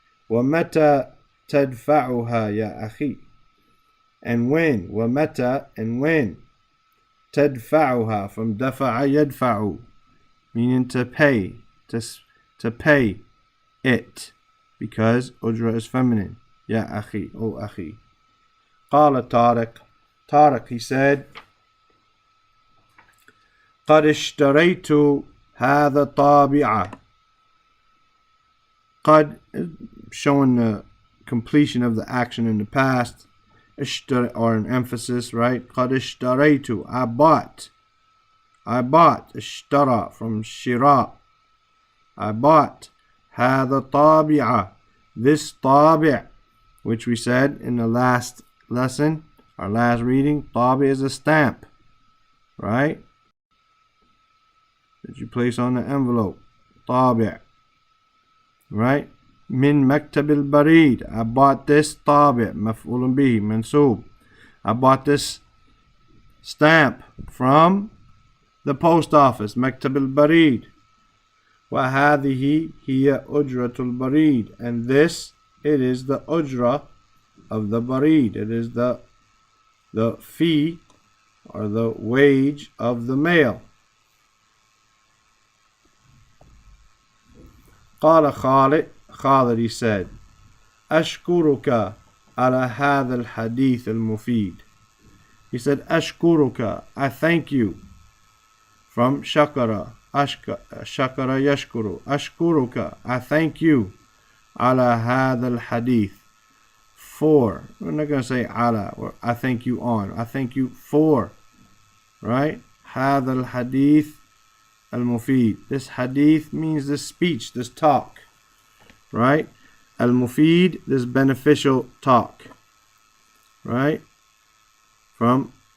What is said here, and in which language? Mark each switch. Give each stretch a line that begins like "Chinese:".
Arabic: ومتى تدفعها يا أخي.
English: And when? ومتى, and when? تدفعها, from
Arabic: دفع يدفع,
English: meaning to pay, to pay it, because ujra is feminine.
Arabic: يا أخي, O أخي. قال Tariq,
English: he said,
Arabic: قد اشتريت هذا طابعة.
English: قد, showing the completion of the action in the past, or an emphasis, right?
Arabic: قد اشتريت,
English: I bought. اشترى, from shira, I bought. هذا طابعة, this طابع, which we said in the last lesson, our last reading. طابع is a stamp, right? That you place on the envelope. طابع, right?
Arabic: من مكتب البريد,
English: I bought this.
Arabic: طابع مفعول به منصوب.
English: I bought this stamp from the post office.
Arabic: مكتب البريد. وهذه هي أجرة البريد.
English: And this, it is the ujra of the barid. It is the fee or the wage of the mail.
Arabic: قال Khalid,
English: he said,
Arabic: أشكرك على هذا الحديث المفيد.
English: He said, أشكرك, I thank you. From shakara, shakara yashkuru. أشكرك, I thank you.
Arabic: على هذا الحديث,
English: for. We're not going to say على, or I thank you on. I thank you for, right?
Arabic: هذا الحديث المفيد.
English: This hadith means this speech, this talk, right? Al-Mufid, this beneficial talk, right? From